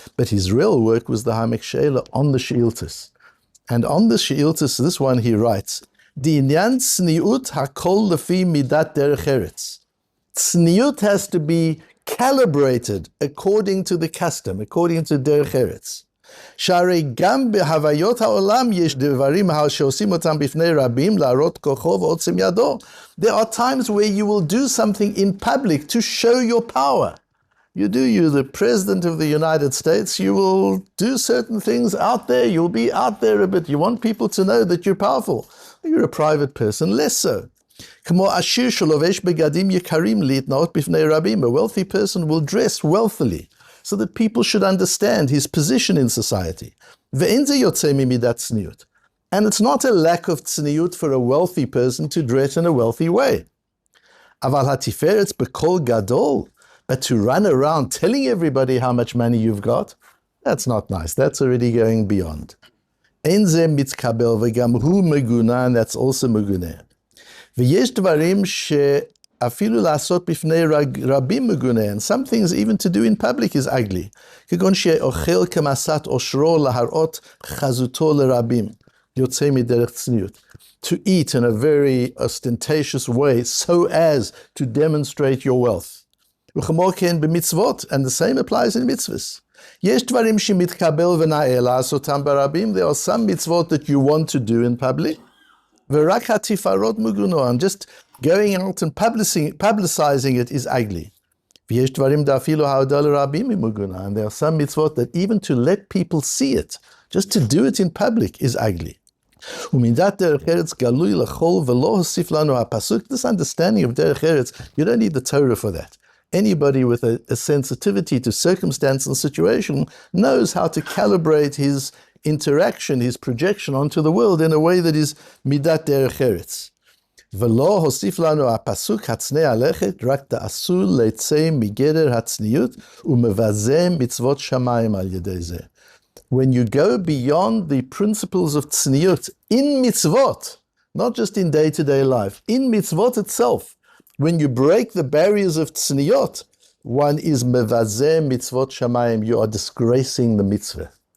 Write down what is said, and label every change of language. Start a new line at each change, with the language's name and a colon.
English: But his real work was the Ha'amek She'ela on the She'iltus. And on the She'iltus, this one he writes,
Hebrew: Di'inyan tzniut hakol lefi midat derech eretz.
English: Tzniut has to be calibrated according to the custom, according to derech eretz.
Hebrew: שהרי גם בהוויות העולם יש דברים שעושים אותם בפני רבים להראות כוחו ועוצם ידו.
English: There are times where you will do something in public to show your power. You're the President of the United States, you will do certain things out there, you'll be out there a bit, you want people to know that you're powerful. You're a private person, less so.
Hebrew: כמו עשיר שלובש בגדים יקרים להתנאות בפני רבים.
English: A wealthy person will dress wealthily, so that people should understand his position in society.
Hebrew: ואין זה יוצא ממידת צניעות.
English: And it's not a lack of tzeniut for a wealthy person to dress in a wealthy way.
Hebrew: אבל התפארת בקול גדול,
English: but to run around telling everybody how much money you've got, that's not nice. That's already going beyond.
Hebrew: אין זה מתקבל וגם הוא מגונה,
English: and that's also
Hebrew: מגונה. ויש דברים אפילו לעשות בפני רבים מגונה,
English: and some things even to do in public is ugly.
Hebrew: כגון שאוכל כמסת עושרו להראות חזותו לרבים, יוצא מדרך צניעות.
English: To eat in a very ostentatious way so as to demonstrate your wealth.
Hebrew: וכמו כן במצוות,
English: and the same applies in mitzvahs.
Hebrew: יש דברים שמתקבל ונאה לעשותם ברבים,
English: there are some mitzvot that you want to do in public,
Hebrew: ורק התפארות מגונו,
English: and just going out and publicizing it is ugly.
Hebrew: ויש דברים דאפילו העודה לרבים מגונה,
English: and there are some mitzvot that even to let people see it, just to do it in public is ugly.
Hebrew: ומידת דרך ארץ גלוי לכל ולא הוסיף לנו הפסוק.
English: This understanding of derech eretz, you don't need the Torah for that. Anybody with a sensitivity to circumstance and situation knows how to calibrate his interaction, his projection onto the world in a way that is midat derech eretz.
Hebrew: ולא הוסיף לנו הפסוק הצנע לכת, רק תעשו לצא מגדר הצניעות ומבזה מצוות שמיים על ידי זה.
English: When you go beyond the principles of tzeniut in mitzvot, not just in day-to-day life, in mitzvot itself, when you break the barriers of tzeniut, one is
Hebrew: mevazeh mitzvot shamayim,
English: you are disgracing the mitzvah.